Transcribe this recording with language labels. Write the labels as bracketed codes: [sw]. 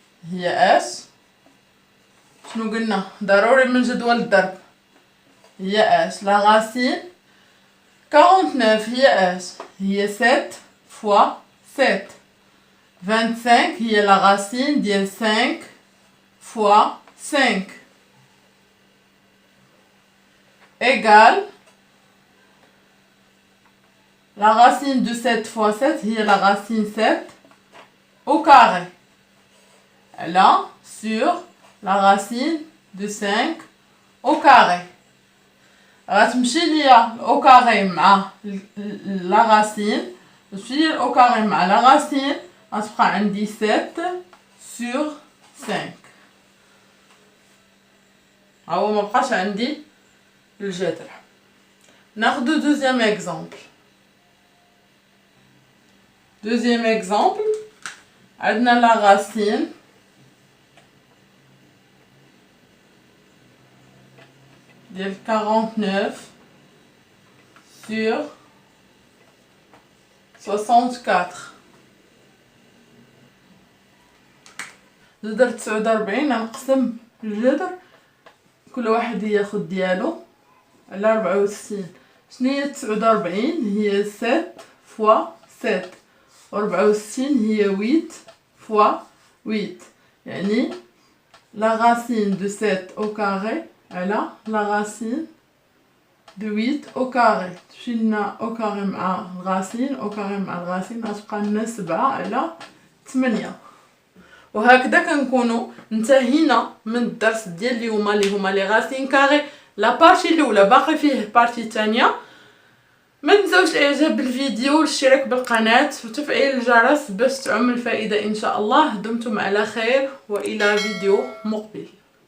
[ar] هي اش؟ شنو قلنا؟ ضروري من جدول الضرب. هي اش؟ la racine 49 هي اش؟ هي 7 fois 7. [fr] 25 هي la racine ديال 5 fois 5 égale la racine de 7 fois 7 هي la racine 7 au carré. Là, sur la racine de 5 au carré. [ar] غتمشي ليا au carré مع la racine. تمشي ليا au carré مع la racine. غتبقى عندي 7 sur 5. هو مبقاش عندي الجذر. ناخدو [fr] دوزيام اكزامبل. Deuxième exemple, on a la racine de 49 sur 64. [ar] جذر 49 نقسم الجذر كل واحد ياخد ديالو على 64. شنو هي 49؟ هي 7 فوا 7. [fr] 64 هي 8 fois 8 يعني la racine de 7 au carré على la racine de 8 au carré. [ar] تمشي لنا au carré مع الراسين au carré مع الراسين غتبقى لنا 7 على 8. وهكذا كنكونوا انتهينا من الدرس ديال اليوم اللي هما [fr] لي راسين كاري. لا بارتي [ar] الاولى باقي فيه بارتي ثانيه. ما تنساوش الاعجاب بالفيديو والاشتراك بالقناة وتفعيل الجرس باش تعم الفائدة ان شاء الله. دمتم على خير والى فيديو مقبل.